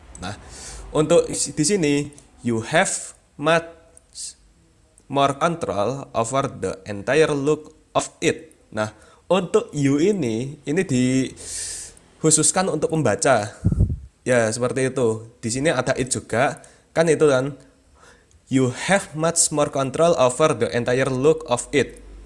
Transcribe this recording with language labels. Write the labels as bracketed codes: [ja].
[id] Nah, untuk di sini [en] you have much more control over the entire look of it. [id] Nah, untuk you ini dikhususkan untuk pembaca. Ya, seperti itu. Di sini ada it juga, kan itu kan. [en] You have much more control over the entire look of it.